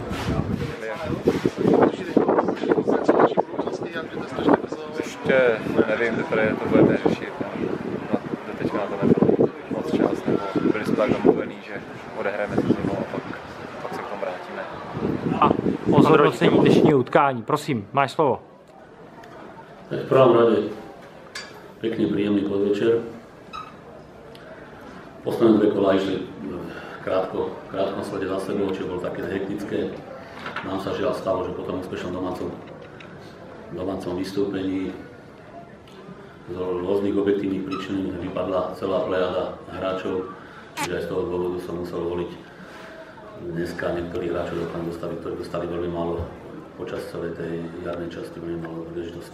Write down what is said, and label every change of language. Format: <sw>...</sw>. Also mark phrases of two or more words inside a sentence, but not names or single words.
<cs>Ještě nevím, teprve to budete řešit. Do teďka na to nebylo moc čas, nebo byli jsme tak domluvení, že odehrajeme sezónu a pak se k tomu vrátíme. A o zhodnocení dnešního utkání, prosím, máš slovo.</cs> <sk>Tak v prvom rade pekný, príjemný podvečer. Posledné 2 kola išli krátkom slede za sebou, čo bolo také hektické. Nám sa žiaľ stalo, že po tom úspešnom domácom vystúpení z rôznych objektívnych príčin vypadla celá plejada hráčov, čiže aj z toho dôvodu som musel voliť dneska niektorých hráčov ktorí dostali veľmi málo počas celej tej jarnej časti, veľmi málo príležitosti.</sk>